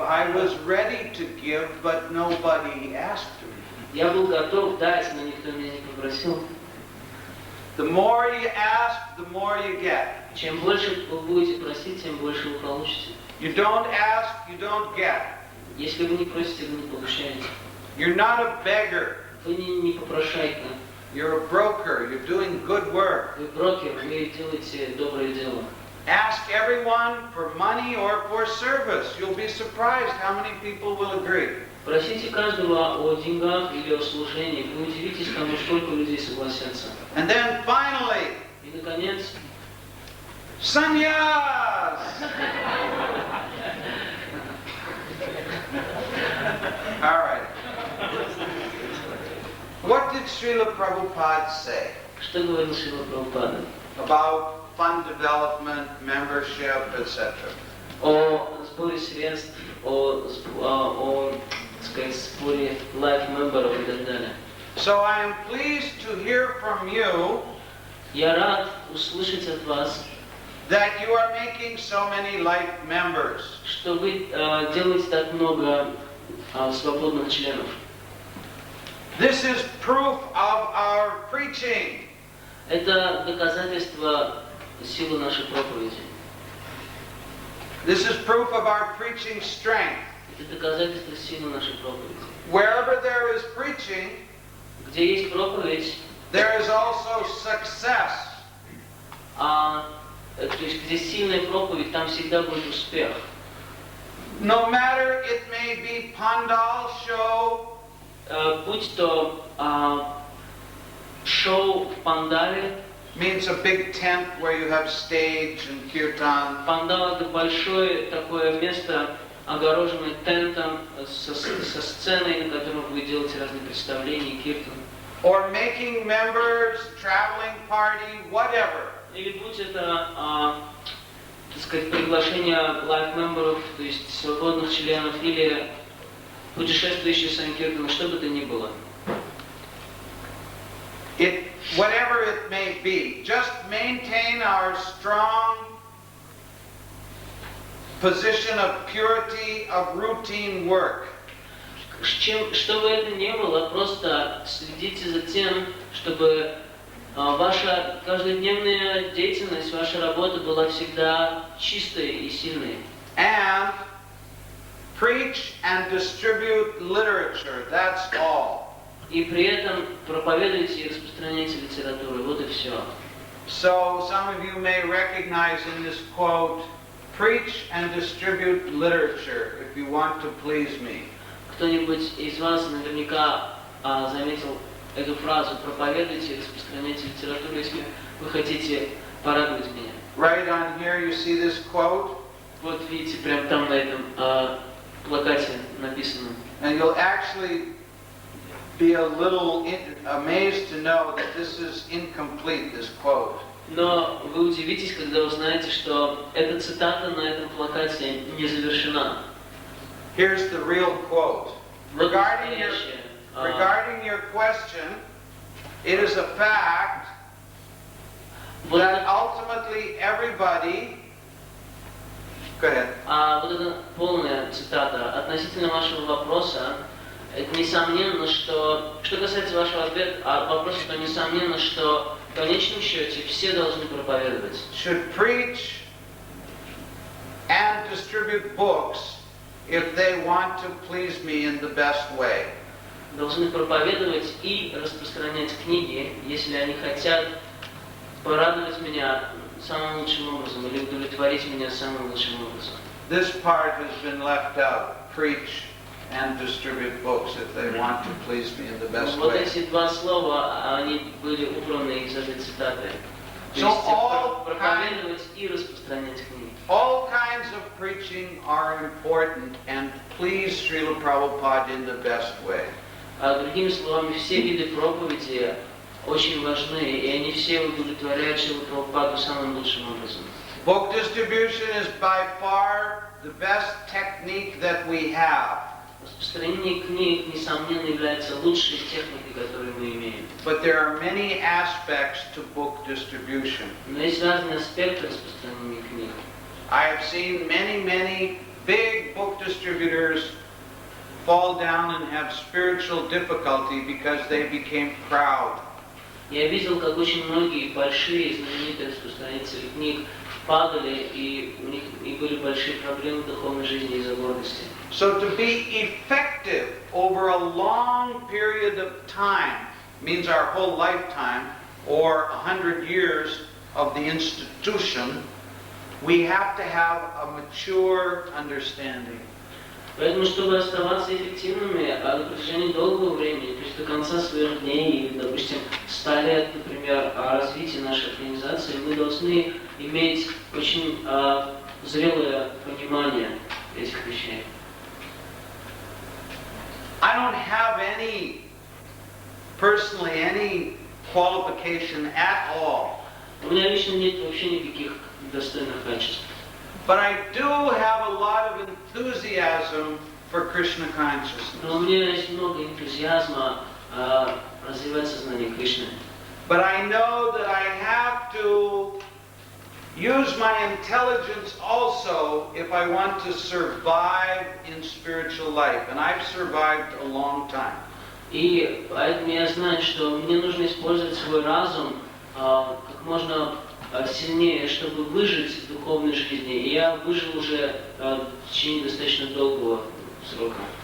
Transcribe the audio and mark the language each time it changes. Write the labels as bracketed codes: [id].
[en] I was ready to give, but nobody asked me. [ru] Я был готов дать, но никто меня не попросил. [en] The more you ask, the more you get. [ru] Чем больше вы будете просить, тем больше вы получите. [en] You don't ask, you don't get. [ru] Если вы не просите, вы не получаете. [en] You're not a beggar. [ru] Вы не попрошайка. [en] You're a broker. You're doing good work. [ru] Вы брокер, вы делаете доброе дело. [en] Ask everyone for money or for service. You'll be surprised how many people will agree. [ru] Просите каждого о деньгах или о служении. Вы удивитесь тому, сколько людей согласятся. [en] And then finally, [ru] И, наконец, [en] sannyas! All right. What did Srila Prabhupada say [ru] что говорил Шрила Прабхупада? [en] about fund development, membership, etc.? [ru] О сборе средств, так сказать, сборе лайф-мемберов и так далее. [en] So I am pleased to hear from you [ru] Я рад услышать от вас, [en] that you are making so many life members. [ru] что вы делаете так много свободных членов. [en] This is proof of our preaching. [ru] Это доказательство силы нашей проповеди. [en] This is proof of our preaching strength. [ru] Это доказательство силы нашей проповеди. [en] Wherever there is preaching, [ru] Где есть проповедь, [en] there is also success. [ru] то есть где сильная проповедь, там всегда будет успех. [en] No matter it may be pandal show, [ru] Будь то шоу в пандале, [en] means a big tent where you have stage and kirtan. [ru] Пандал — это большое такое место, огороженное тентом со сценой, на котором вы делаете разные представления, киртан. [en] Or making members, traveling party, whatever. [ru] Или будь это, так сказать, приглашение лайф-мемберов, то есть свободных членов, или путешествующие санкиртаны, что бы то ни было. [en] Whatever it may be, just maintain our strong position of purity of routine work. [ru] Что бы это ни было, просто следите за тем, чтобы ваша каждодневная деятельность, ваша работа была всегда чистой и сильной. [en] And preach and distribute literature, that's all. [ru] И при этом проповедуйте и распространяйте литературу. Вот и все. [en] So some of you may recognize in this quote, preach and distribute literature if you want to please me. [ru] Кто-нибудь из вас наверняка заметил эту фразу: проповедуйте и распространяйте литературу, если вы хотите порадовать меня. [en] Right on here you see this quote. [ru] Вот видите, прямо там на этом плакате написано. [en] And you'll actually be a little amazed to know that this is incomplete, this quote. [ru] Но вы удивитесь, когда узнаете, что эта цитата на этом плакате не завершена. [en] Here's the real quote. [ru] Вот [en] Regarding your question, it is a fact [ru] вот [en] that [ru] это, [en] ultimately everybody. Go ahead. [ru] вот эта полная цитата относительно вашего вопроса. Это несомненно, что касается вашего вопроса, то несомненно, что в конечном счете все должны проповедовать. [en] Should preach and distribute books if they want to please me in the best way. [ru] Должны проповедовать и распространять книги, если они хотят порадовать меня самым лучшим образом или удовлетворить меня самым лучшим образом. [en] This part has been left out. Preach and distribute books if they want to please me in the best [ru] Вот [en] way. [ru] эти два слова, они были убраны из этой цитаты. То [en] So [ru] есть [en] all [ru] проповедовать и распространять книги. [en] All kinds of preaching are important, and please Srila Prabhupada in the best way. [ru] Другими словами, все виды проповеди очень важны, и они все удовлетворяют Шрилу Прабхупаду самым лучшим образом. [en] Book distribution is by far the best technique that we have. [ru] Распространение книг, несомненно, является лучшей техникой, которую мы имеем. [en] But there are many aspects to book distribution. [ru] Но есть разные аспекты распространения книг. [en] I have seen many big book distributors fall down and have spiritual difficulty because they became proud. [ru] Я видел, как очень многие большие знаменитые распространители книг падали, и у них были большие проблемы в духовной жизни из-за гордости. [en] So to be effective over a long period of time means our whole lifetime or 100 years of the institution, we have to have a mature understanding. [ru] Поэтому, чтобы оставаться эффективными на протяжении долгого времени, то есть до конца своих дней, или, допустим, 100 лет, например, развития нашей организации, мы должны иметь очень зрелое понимание этих вещей. [en] I don't have personally any qualification at all. [ru] У меня лично нет вообще никаких достойных качеств. [en] But I do have a lot of enthusiasm for Krishna consciousness. [ru] Но у меня есть много энтузиазма развивать сознание Кришны. [en] But I know that I have to use my intelligence also if I want to survive in spiritual life. And I've survived a long time. [ru] И поэтому я знаю, что мне нужно использовать свой разум как можно сильнее, чтобы выжить в духовной жизни. И я выжил уже в течение достаточно долгого срока.